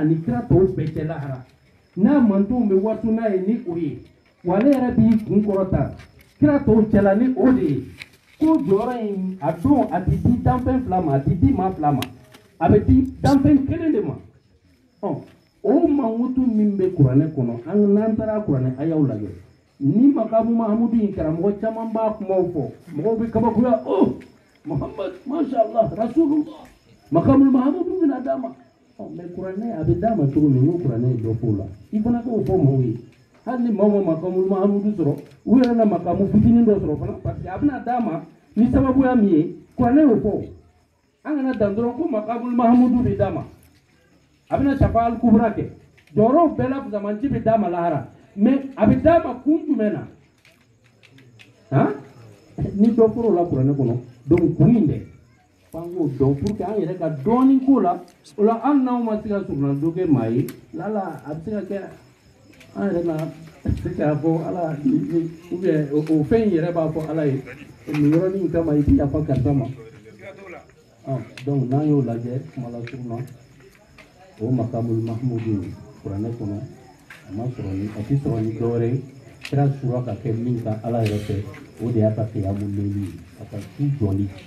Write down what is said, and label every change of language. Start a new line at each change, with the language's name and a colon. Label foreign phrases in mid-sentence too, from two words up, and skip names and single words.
Bambara: ani kira tɔw bɛɛ cɛ lahara n'a mantonw bɛ waso n'a ye ni o ye wa ale yɛrɛ b'i kun kɔrɔta kira tɔw cɛla ni o de ye ko jɔyɔrɔ in a don a tɛ di danfɛn 2 ma a tɛ di maa 2 ma a bɛ di danfɛn 1 de ma o mankutu min bɛ kuranɛ kɔnɔ an n'an taara kuranɛ ayaw lajɛ ni
Arabic: مقام محمود
Bambara: in karamɔgɔ caman b'a kumaw fɔ mɔgɔw bɛ kabakoya Muhammad
Arabic: ما شاء الله رسول الله المقام المحمود
Bambara: bɛna d'a ma mais kuranɛ a bɛ d'a ma cogo min n'o kuranɛ ye dɔ f'o la i fana k'o fɔ maaw ye hali ni maaw ma
Arabic: المقام المحمود
Bambara: sɔrɔ u yɛrɛ na makamu fitinin dɔ sɔrɔ fana
French: parce que
Bambara: a bɛna d'a ma ni sababuya min ye kuranɛ y'o fɔ an kana dan dɔrɔn ko
Arabic: المقام المحمود
Bambara: bɛ d'a ma a bɛna
Arabic: الشفاعة الكبرى
Bambara: kɛ jɔyɔrɔw bɛɛ la zamanci bɛ d'a ma lahara mais a bɛ d'a ma kun jumɛn na ni dɔ fɔr'o la kuranɛ kɔnɔ donc kun in dɛ f'an k'o dɔn
French: pour que
Bambara: an yɛrɛ ka dɔɔnin k'o la o la hali n'anw ma se ka surunna dɔ kɛ maa ye lala a bɛ se ka kɛ an yɛrɛ na se k'a fɔ ala
French: ou bien
Bambara: o fɛn in yɛrɛ b'a fɔ ala ye nin yɔrɔnin kama i bɛ yafa karisa ma donc n'an y'o lajɛ kuma la surunna o
Arabic: المقام المحمود
Bambara: kuranɛ kɔnɔ a ma sɔrɔ ni a tɛ sɔrɔ ni dɔwɛrɛ ye kira sura ka kɛ min ka ala yɛrɛ fɛ o de y'a ka
Arabic: قيام الليل
Bambara: ye a ka su jɔli